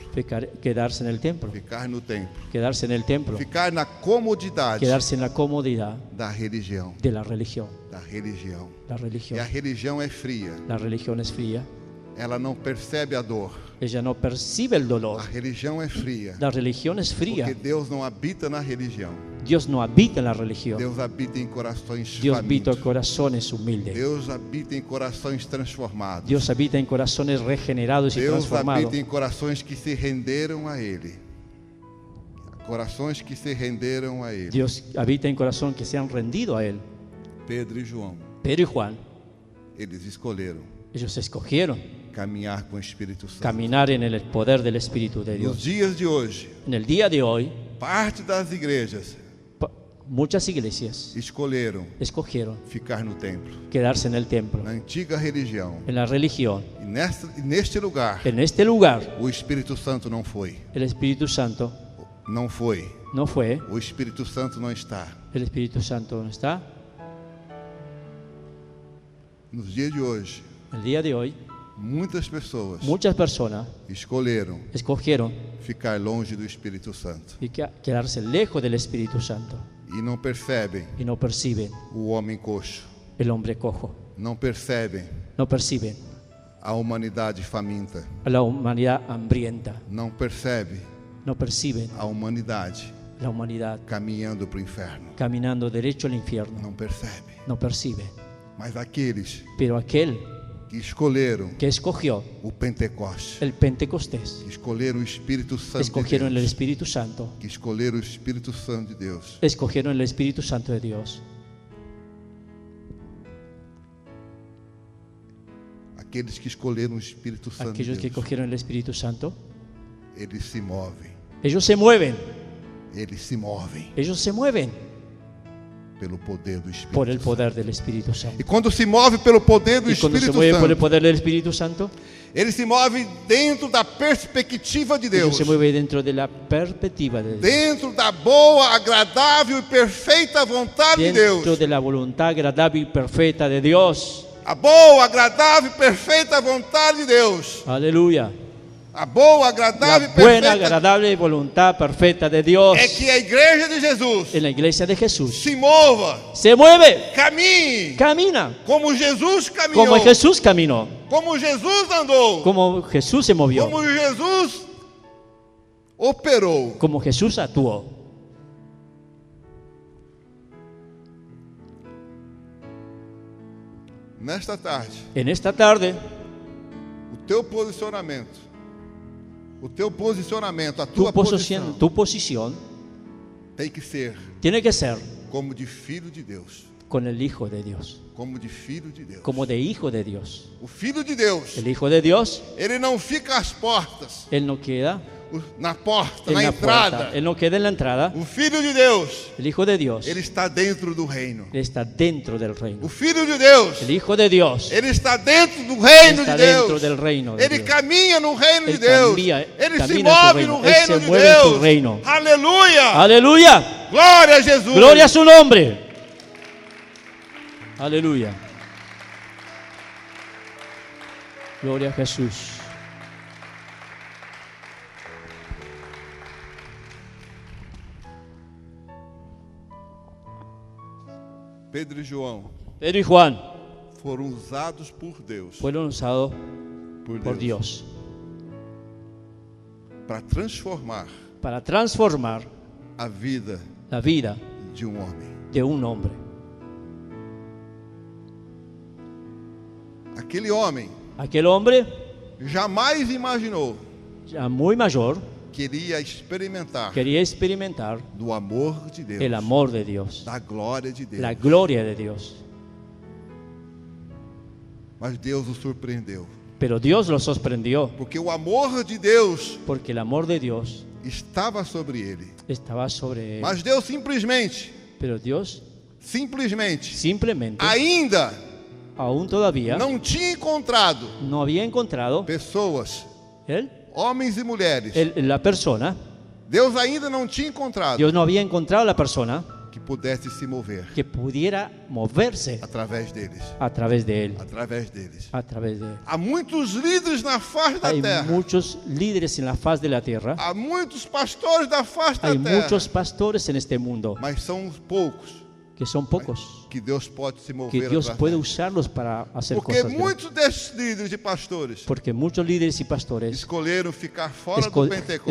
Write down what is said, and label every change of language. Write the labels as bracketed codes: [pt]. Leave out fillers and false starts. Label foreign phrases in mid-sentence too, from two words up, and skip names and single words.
[es] quedarse en el templo, [pt] Ficar no templo. [es] quedarse en el templo, [pt] Ficar na comodidade [es] quedarse en la comodidad [pt] da religião. [es] de la religión. [pt] Da religião. [es] La [pt] E a [es] religión, [pt] religião é fria. [es] la religión es fría, [pt] Ela não percebe a dor. [es] ella no percibe el [pt] A [es] dolor. [pt] religião é fria. [es] La religión es [pt] Porque [es] fría. [pt] Deus não habita na religião. [es] Dios no habita en la religión. [pt] Deus habita em corações [es] Dios habita en [pt] famintos. [es] corazones humildes. [pt] Deus habita em corações transformados. [es] Dios habita en corazones regenerados y [pt] Deus [es] transformados. [pt] habita em corações que se renderam a Ele. Corações que se renderam a Ele. [es] Dios habita en corazón que se han rendido a Él. [pt] Pedro e João, [es] Pedro y Juan, [pt] eles escolheram [es] ellos escogieron [pt] caminhar com o Espírito Santo. [es] caminar en el poder del Espíritu de [pt] Nos [es] Dios. [pt] dias de hoje, [es] En el día de hoy, [pt] parte das igrejas [es] muchas iglesias [pt] escolheram [es] escogieron [pt] ficar no templo, [es] quedarse en el templo, [pt] na antiga religião. [es] en la religión. [pt] E neste lugar, [es] En este lugar, [pt] o Espírito Santo não foi. [es] el Espíritu Santo [pt] Não foi. [es] no fue, [pt] O Espírito Santo não está. [es] el Espíritu Santo no está. [pt] Nos dias de hoje, [es] El día de hoy, [pt] muitas pessoas [es] muchas personas [pt] escolheram [es] escogieron [pt] ficar longe do Espírito Santo [es] quedarse lejos del Espíritu Santo [pt] e não percebem [es] y no perciben [pt] o homem coxo, [es] el hombre cojo, [pt] não percebem [es] no perciben [pt] a humanidade faminta, [es] a la humanidad hambrienta, [pt] não percebe [es] no perciben [pt] a humanidade [es] la humanidad [pt] caminhando para o inferno, [es] caminando derecho al infierno, [pt] não percebe. [es] no perciben. [pt] Mas aqueles [es] Pero aquel [pt] que escolheram [es] que escogió [pt] o Pentecostes, [es] el Pentecostés, [pt] que escolheram o Espírito Santo de [es] escogieron el [pt] Deus, [es] Espíritu Santo, [pt] que escolheram o Espírito Santo de Deus, [es] escogieron el Espíritu Santo de Dios. [pt] aqueles que escolheram o Espírito Santo de [es] Aquellos que [pt] Deus, [es] cogieron el Espíritu Santo, [pt] eles se movem, [es] ellos se mueven, [pt] eles se movem. [es] ellos se mueven. [pt] pelo poder do Espírito [es] por el [pt] Santo. [es] poder del Espíritu Santo. [pt] E quando se move pelo poder do [es] Y cuando se [pt] Espírito [es] mueve por el [pt] Santo, [es] poder del Espíritu Santo, [pt] ele se move dentro da perspectiva de [es] Dios [pt] Deus, [es] se mueve dentro de la perspectiva de Dios, [pt] dentro da boa, agradável e perfeita vontade de [es] dentro [pt] Deus. [es] de la voluntad agradable y perfecta de Dios. [pt] A boa, agradável e perfeita vontade de Deus. [es] Aleluya. [pt] A boa, [es] La [pt] agradável e [es] buena, [pt] perfeita [es] agradable voluntad perfecta de Dios [pt] é que a igreja de Jesus [es] en la iglesia de Jesús [pt] se mova, [es] se mueve, [pt] caminhe, [es] camina, [pt] como Jesus caminhou, [es] como Jesús caminó, [pt] como Jesus andou, [es] como Jesús se movió, [pt] como Jesus operou. [es] como Jesús actuó. [pt] Nesta tarde, [es] En esta tarde, [pt] o teu posicionamento, a [es] tu [pt] tua [es] posición [pt] tem que ser [es] tiene que ser [pt] como de filho de Deus, [es] con el Hijo de Dios, [pt] como de filho de Deus. [es] como de Hijo de Dios. [pt] O filho de Deus, [es] El Hijo de Dios, [pt] ele não fica às portas, [es] Él no queda [pt] na porta, [es] en [pt] na [es] la [pt] entrada. [es] puerta, Él no queda en la entrada. [pt] O filho de Deus, [es] El Hijo de Dios [pt] ele está dentro do reino. [es] Él está dentro del [pt] O [es] reino. [pt] filho de Deus, [es] El Hijo de Dios [pt] ele está dentro do reino [es] está [pt] de Deus. [es] dentro del reino de [pt] Ele [es] Dios. [pt] caminha no reino Ele de Deus. [es] camina [pt] Ele se [es] en su [pt] move [es] reino. [pt] no Ele reino se de [es] mueve en su [pt] Deus. [es] reino. [pt] Aleluia! [es] Aleluya. [pt] Glória a Jesus! [es] Gloria a su nombre. Aleluya. Gloria a Jesús. [pt] Pedro e João [es] Pedro y Juan [pt] foram usados por Deus, [es] fueron usados por Dios [pt] para transformar [es] para transformar [pt] a vida [es] la vida [pt] de um homem. [es] de un hombre. [pt] Aquele homem [es] Aquel hombre, [pt] jamais imaginou [es] ya muy mayor, [pt] que iria experimentar [es] quería experimentar [pt] do amor de Deus, [es] el amor de Dios, [pt] da glória de Deus. [es] la gloria de Dios. [pt] Mas Deus o surpreendeu, [es] Pero Dios lo sorprendió, [pt] porque o amor de Deus [es] porque el amor de Dios [pt] estava sobre ele. [es] estaba sobre él. [pt] Mas Deus simplesmente, [es] Pero Dios simplemente, [pt] ainda [es] aún todavía, [pt] não tinha encontrado [es] no había encontrado [pt] pessoas, [es] él, [pt] homens e mulheres. [es] la persona. [pt] Deus ainda não tinha encontrado [es] Dios no había encontrado la persona [pt] que pudesse se mover [es] que pudiera moverse [pt] através deles, [es] a través de él, [pt] através deles. [es] a través de él. [pt] Há muitos líderes na face da [es] Hay [pt] terra. [es] muchos líderes en la faz de la tierra, [pt] Há muitos pastores da face da [es] hay [pt] terra. [es] muchos pastores en este mundo, [pt] Mas são poucos [es] que son pocos, [pt] que Deus pode se [es] que [pt] mover [es] Dios [pt] através [es] puede [pt] deles. [es] usarlos para hacer [pt] Porque [es] cosas grandes. [pt] muitos desses líderes e pastores [es] Porque muchos líderes y pastores [pt] escolheram ficar fora do Pentecostes.